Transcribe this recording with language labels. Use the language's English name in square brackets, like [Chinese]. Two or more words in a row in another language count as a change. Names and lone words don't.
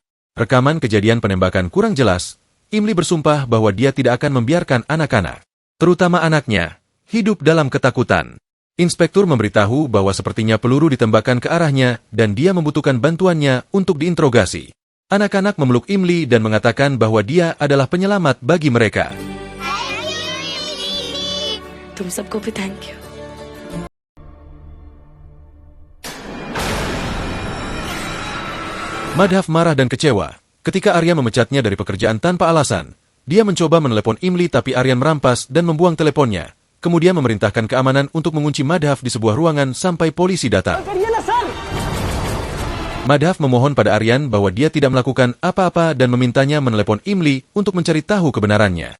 [Indonesian] Rekaman kejadian penembakan kurang jelas. Imli bersumpah bahwa dia tidak akan membiarkan anak-anak, terutama anaknya, hidup dalam ketakutan. Inspektur memberitahu bahwa sepertinya peluru ditembakkan ke arahnya dan dia membutuhkan bantuannya untuk diinterogasi. Anak-anak memeluk Imli dan mengatakan bahwa dia adalah penyelamat bagi mereka. [Hindi] तुम सबको भी [English] thank you. [Indonesian] Madhav marah dan kecewa ketika Aryan memecatnya dari pekerjaan tanpa alasan. Dia mencoba menelepon Imli tapi Aryan merampas dan membuang teleponnya. Kemudian memerintahkan keamanan untuk mengunci Madhav di sebuah ruangan sampai polisi datang. Madhav memohon pada Aryan bahwa dia tidak melakukan apa-apa dan memintanya menelepon Imli untuk mencari tahu kebenarannya.